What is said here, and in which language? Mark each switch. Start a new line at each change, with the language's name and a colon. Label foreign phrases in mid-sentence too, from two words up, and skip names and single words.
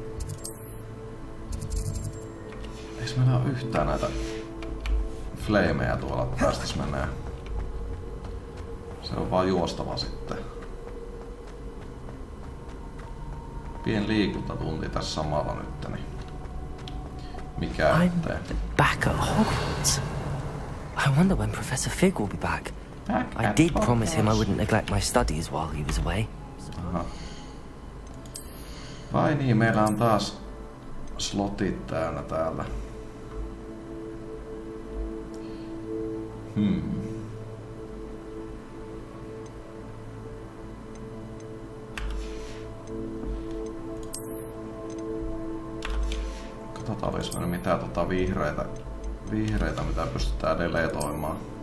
Finnish: Eiks meillä oo yhtään näitä flameja tuolla, että päästäis menee? Se on vaan juostava sitten. Pien liikuntatunti tässä samalla nyt, niin mikä ettei.
English: I'm back at Hogwarts. I wonder when Professor Fig will be back. I did promise him I wouldn't neglect my studies while he was away. Aha.
Finnish: Vai niin, meillä on taas slotit täynnä täällä. Katsotaan, olis meillä mitään vihreitä, mitä pystytään deletoimaan.